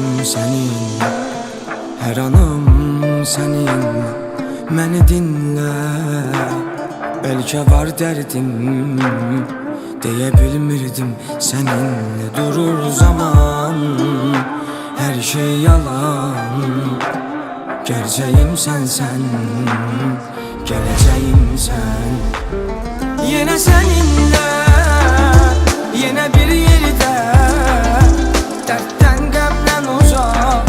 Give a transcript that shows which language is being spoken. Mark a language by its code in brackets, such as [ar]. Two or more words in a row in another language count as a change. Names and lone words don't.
[tr] senin, her anım senin. [az] Məni dinlə, bəlkə var dərdim, deyə bilmirdim səninlə durur zaman. [tr] Hər şey yalan, gerçeğim sensen, geleceğim sen. Yine seninle, yine bir yerde, [az] dertten qəmdən [tr] uzak.